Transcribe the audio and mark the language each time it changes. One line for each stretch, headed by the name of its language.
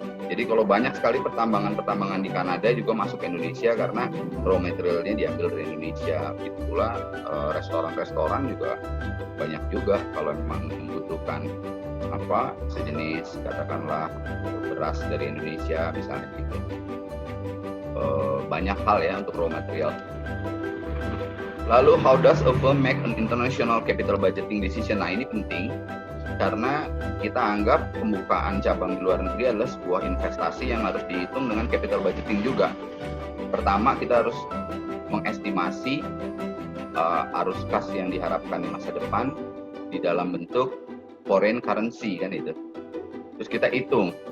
Indonesian: Jadi kalau banyak sekali pertambangan di Kanada juga masuk ke Indonesia karena raw materialnya diambil dari Indonesia. Begitu pula restoran-restoran juga banyak juga kalau memang membutuhkan sejenis katakanlah beras dari Indonesia misalnya gitu. Banyak hal ya untuk raw material. Lalu
English: how does a firm make an international capital budgeting decision?
Indonesian: Nah ini penting karena kita anggap pembukaan cabang di luar negeri adalah sebuah investasi yang harus dihitung dengan capital budgeting juga. Pertama kita harus mengestimasi arus kas yang diharapkan di masa depan di dalam bentuk foreign currency kan itu. Terus kita hitung.